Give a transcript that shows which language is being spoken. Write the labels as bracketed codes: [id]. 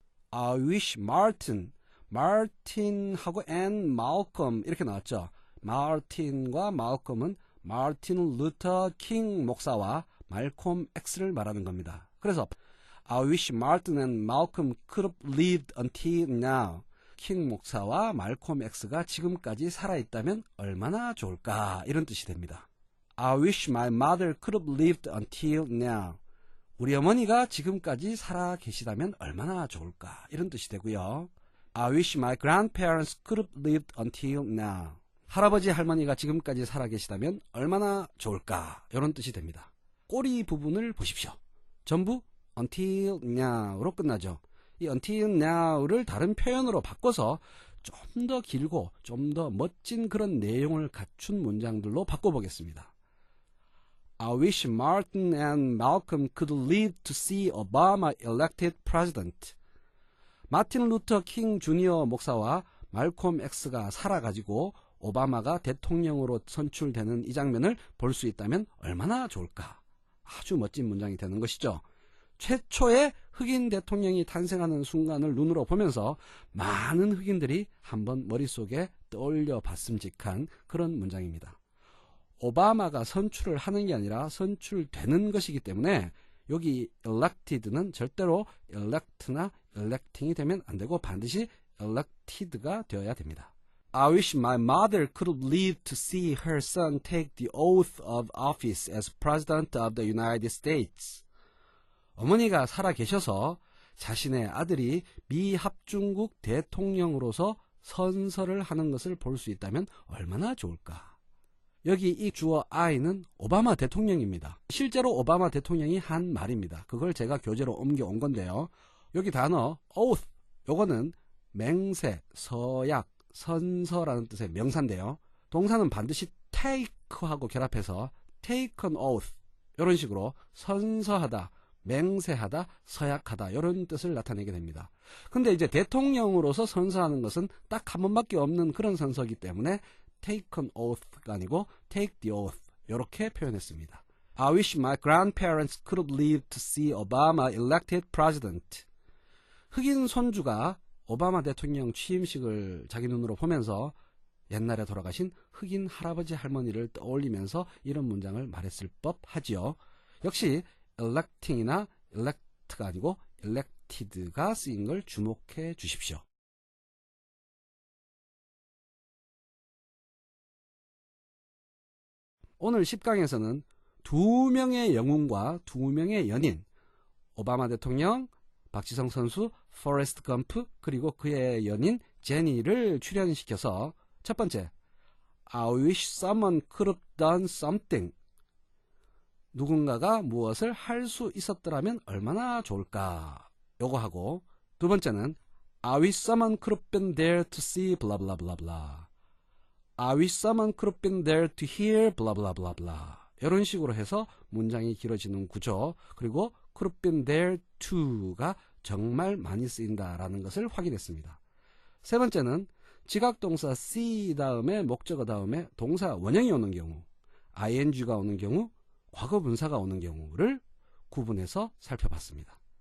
[en] I wish [ko] 마틴하고 and 말콤 이렇게 나왔죠. 마틴과 말콤은 마틴 루터 킹 목사와 말콤 X를 말하는 겁니다. [en] 그래서 I wish Martin and Malcolm could have lived until now. [ko] 킹 목사와 말콤 X가 지금까지 살아있다면 얼마나 좋을까, 이런 뜻이 됩니다. [en] I wish my mother could have lived until now. [ko] 우리 어머니가 지금까지 살아 계시다면 얼마나 좋을까, 이런 뜻이 되고요. [en] I wish my grandparents could have lived until now. [ko] 할아버지 할머니가 지금까지 살아 계시다면 얼마나 좋을까, 이런 뜻이 됩니다. 꼬리 부분을 보십시오. 전부 until now로 끝나죠. 이 until now를 다른 표현으로 바꿔서 좀 더 길고 좀 더 멋진 그런 내용을 갖춘 문장들로 바꿔보겠습니다. [en] I wish Martin and Malcolm could live to see Obama elected president. [ko] 마틴 루터 킹 주니어 목사와 말콤 X가 살아가지고 오바마가 대통령으로 선출되는 이 장면을 볼 수 있다면 얼마나 좋을까. 아주 멋진 문장이 되는 것이죠. 최초의 흑인 대통령이 탄생하는 순간을 눈으로 보면서 많은 흑인들이 한번 머릿속에 떠올려 봤음직한 그런 문장입니다. 오바마가 선출을 하는 게 아니라 선출되는 것이기 때문에 여기 elected는 절대로 elect나 electing이 되면 안 되고 반드시 elected가 되어야 됩니다. [en] I wish my mother could have lived to see her son take the oath of office as President of the United States. [ko] 어머니가 살아 계셔서 자신의 아들이 미 합중국 대통령으로서 선서를 하는 것을 볼 수 있다면 얼마나 좋을까. 여기 이 주어 I는 오바마 대통령입니다. 실제로 오바마 대통령이 한 말입니다. 그걸 제가 교재로 옮겨온 건데요. 여기 단어 oath, 요거는 맹세, 서약, 선서라는 뜻의 명사인데요. 동사는 반드시 take하고 결합해서 [en] take an oath, [ko] 이런 식으로 선서하다, 맹세하다, 서약하다, 이런 뜻을 나타내게 됩니다. 근데 이제 대통령으로서 선서하는 것은 딱 한 번밖에 없는 그런 선서이기 때문에 [en] take an oath [ko] 가 아니고 [en] take the oath, [ko] 이렇게 표현했습니다. [en] I wish my grandparents could have lived to see Obama elected president. [ko] 흑인 손주가 오바마 대통령 취임식을 자기 눈으로 보면서 옛날에 돌아가신 흑인 할아버지 할머니를 떠올리면서 이런 문장을 말했을 법하지요. 역시 electing이나 elect가 아니고 elected가 쓰인 걸 주목해 주십시오. 오늘 10강에서는 두 명의 영웅과 두 명의 연인, 오바마 대통령, 박지성 선수, 포레스트 검프, 그리고 그의 연인 제니를 출연시켜서 첫 번째, [en] I wish someone could have done something. [ko] 누군가가 무엇을 할 수 있었더라면 얼마나 좋을까. 요거 하고, 두 번째는 [en] I wish someone could have been there to see blah blah blah blah. I wish someone could have been there to hear blah blah blah blah. [ko] 이런 식으로 해서 문장이 길어지는 구조, 그리고 [en] could have been there to [ko] 가 정말 많이 쓰인다라는 것을 확인했습니다. 세 번째는 지각동사 see 다음에 목적어 다음에 동사 원형이 오는 경우, ing가 오는 경우, 과거분사가 오는 경우를 구분해서 살펴봤습니다.